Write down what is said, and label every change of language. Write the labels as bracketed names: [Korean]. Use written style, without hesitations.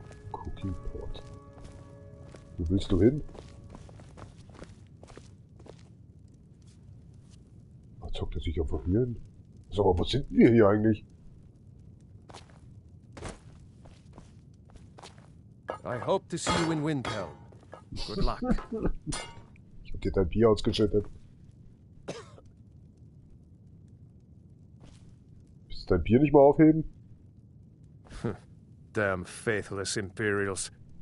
[German] Cooking Pot. Wo willst du hin? Da zockt er sich einfach hier hin. Sag mal, was sind wir hier eigentlich? [English] I hope to see you in Windhelm. Good luck. [German] Ich hab dir dein Bier ausgeschüttet. Willst du dein Bier nicht mal aufheben? [English] Damn faithless Imperials.